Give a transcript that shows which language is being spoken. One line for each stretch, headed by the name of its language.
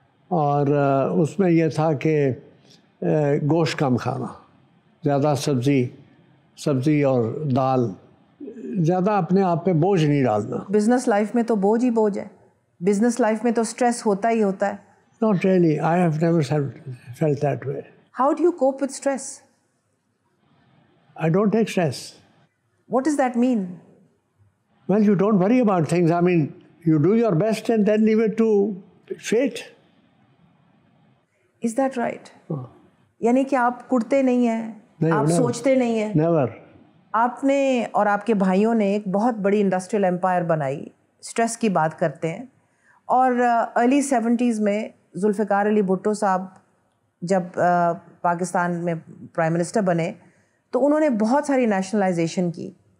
Urdu: اور اس میں یہ تھا کہ گوشت کم کھانا, زیادہ سبزی اور دال, زیادہ اپنے آپ پہ بوجھ نہیں ڈالنا. بزنس لائف میں تو بوجھ ہی بوجھ ہے, بزنس لائف میں تو سٹریس ہوتا ہی ہوتا ہے.
English: Not really. I have never felt that way. How do you cope with stress? I don't take stress. What does that mean? Well, you don't worry about things. I mean, you do your best and then leave it to fate. Is that right?
Urdu: یعنی کہ آپ کڑتے نہیں ہیں, آپ سوچتے نہیں ہیں.
English: Never.
Urdu: آپ نے اور آپ کے بھائیوں نے ایک بہت بڑی انڈسٹریل امپائر بنائی. اسٹریس کی بات کرتے ہیں, اور ارلی 70s میں ذوالفقار علی بھٹو صاحب جب پاکستان میں پرائم منسٹر بنے تو انہوں نے بہت ساری نیشنلائزیشن کی.